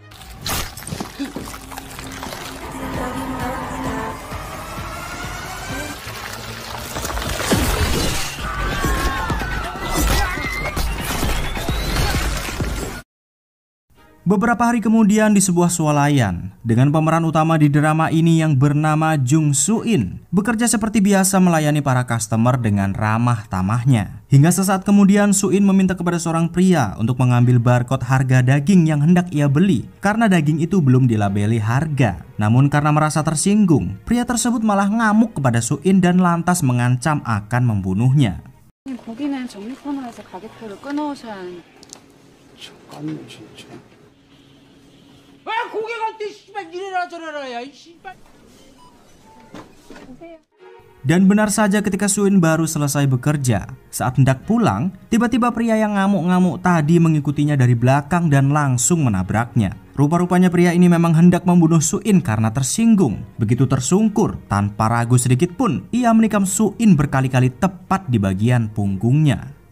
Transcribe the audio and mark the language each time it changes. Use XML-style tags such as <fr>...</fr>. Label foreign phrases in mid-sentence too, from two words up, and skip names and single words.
<id>Beberapa hari kemudian di sebuah swalayan, dengan pemeran utama di drama ini yang bernama Jung Soo In, bekerja seperti biasa melayani para customer dengan ramah tamahnya. Hingga sesaat kemudian Soo In meminta kepada seorang pria untuk mengambil barcode harga daging yang hendak ia beli karena daging itu belum dilabeli harga. Namun karena merasa tersinggung, pria tersebut malah ngamuk kepada Soo In dan lantas mengancam akan membunuhnya.</id> <ko>고기는 정리 코너에서 가격표를 끊어오셔야 하는. 고개 갈 때 씨발 이래라 저래라 야 이 씨발.</ko> <id>Dan benar saja ketika Soo In baru selesai bekerja, saat hendak pulang, tiba-tiba pria yang ngamuk-ngamuk tadi mengikutinya dari belakang dan langsung menabraknya. Rupa-rupanya pria ini memang hendak membunuh Soo In karena tersinggung. Begitu tersungkur, tanpa ragu sedikit pun, ia menikam Soo In berkali-kali tepat di bagian punggungnya.</id>